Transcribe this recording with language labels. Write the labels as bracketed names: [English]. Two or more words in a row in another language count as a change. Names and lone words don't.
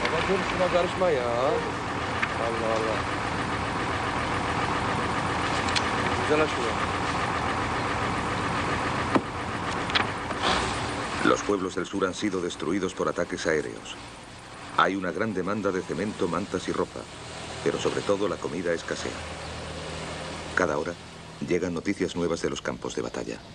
[Turkish] Dur şuna karışma ya. Allah Allah. Güzel şuna. [Spanish] Los pueblos del sur han sido destruidos por ataques aéreos. Hay una gran demanda de cemento, mantas y ropa, pero sobre todo la comida escasea. Cada hora llegan noticias nuevas de los campos de batalla.